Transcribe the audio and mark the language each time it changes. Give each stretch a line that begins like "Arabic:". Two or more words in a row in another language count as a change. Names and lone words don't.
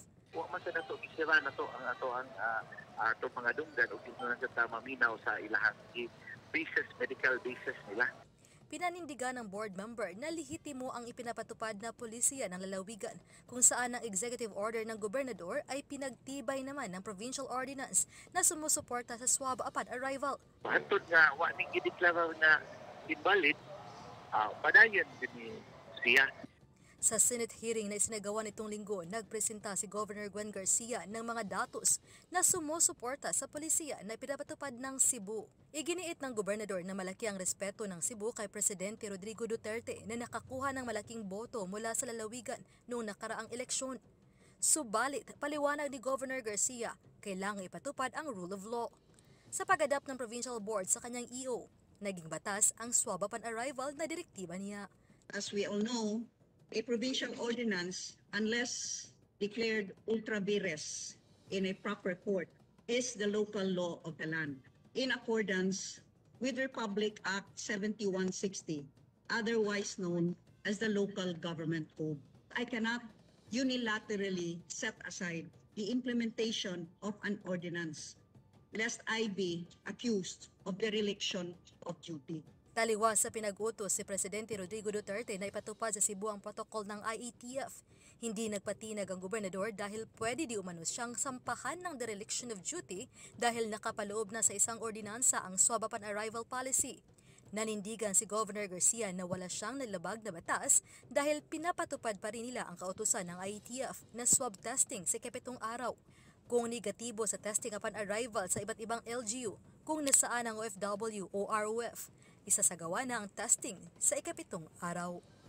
Cebuano: Wa man sa nato isira na to ang ato mga dunggan ug tingnan sa maminaw sa ilahang basis,
English: medical basis
Cebuano: nila.
Filipino: Pinanindigan ng board member na lehitimo ang ipinapatupad na polisiya ng lalawigan kung saan ang executive order ng gobernador ay pinagtibay naman ng provincial ordinance na sumusuporta sa
English: swab upon arrival.
Cebuano: Hantod nga wa ning gideklara na invalid, padayon din siya.
Filipino: Sa Senate hearing na isinagawa nitong linggo, nagpresenta si Governor Gwen Garcia ng mga datos na sumusuporta sa polisiya na pinapatupad ng Cebu. Iginiit ng gobernador na malaki ang respeto ng Cebu kay Presidente Rodrigo Duterte na nakakuha ng malaking boto mula sa lalawigan noong nakaraang eleksyon. Subalit, paliwanag ni Governor Garcia, kailangang ipatupad ang
English: rule of law.
Filipino: Sa pag-adapt ng Provincial Board sa kanyang EO, naging batas ang
English: swab upon arrival
Filipino: na direktiba niya.
English: As we all know, a provincial ordinance, unless declared ultra vires in a proper court, is the local law of the land, in accordance with Republic Act 7160, otherwise known as the Local Government Code. I cannot unilaterally set aside the implementation of an ordinance, lest I be accused of dereliction of duty.
Filipino: Taliwas sa pinag-utos si Presidente Rodrigo Duterte na ipatupad sa Cebu ang protocol ng IATF. Hindi nagpatinag ang gobernador dahil pwede di umano siyang sampahan ng
English: dereliction of duty
Filipino: dahil nakapaloob na sa isang ordinansa ang
English: swab upon arrival policy.
Filipino: Nanindigan si Governor Garcia na wala siyang nalabag na batas dahil pinapatupad pa rin nila ang kautusan ng IATF na
English: swab testing
Filipino: sa 7 araw. Kung negatibo sa
English: testing upon arrival
Filipino: sa iba't ibang LGU, kung nasaan ang OFW o ROF, isasagawa na ang testing sa 7 araw.